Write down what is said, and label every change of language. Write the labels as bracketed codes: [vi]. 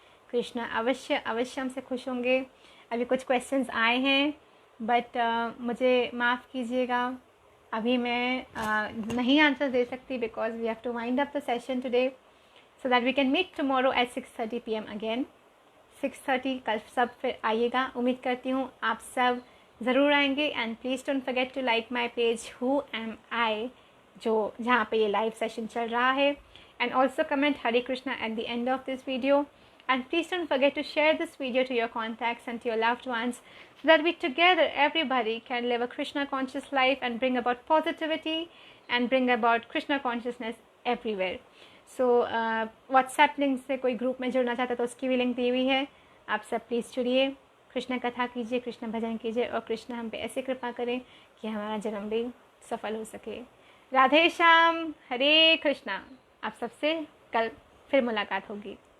[hi] कृष्ण अवश्य अवश्य हमसे खुश होंगे। अभी कुछ क्वेश्चंस आए हैं, बट मुझे माफ़ कीजिएगा, अभी मैं नहीं आंसर दे सकती, [en] Because we have to wind up the session today so that we can meet tomorrow at 6:30 PM again. [hi] 6:30 कल सब फिर आइएगा। उम्मीद करती हूँ आप सब ज़रूर आएंगे। [en] and please don't forget to like my page who am I, [hi] जो जहाँ पे ये लाइव सेशन चल रहा है, [en] And also comment Hare Krishna at the end of this video. And please don't forget to share this video to your contacts and to your loved ones, so that we together, everybody, can live a Krishna conscious life and bring about positivity and bring about Krishna consciousness everywhere. So [hi] WhatsApp link से कोई group में जुड़ना चाहता है तो उसकी भी link दी हुई है। आप सब प्लीज़ जुड़िए, कृष्ण कथा कीजिए, कृष्ण भजन कीजिए, और कृष्ण हम पे ऐसे कृपा करें कि हमारा जन्म भी सफल हो सके। राधे श्याम, हरे कृष्णा। आप सबसे कल फिर मुलाकात होगी।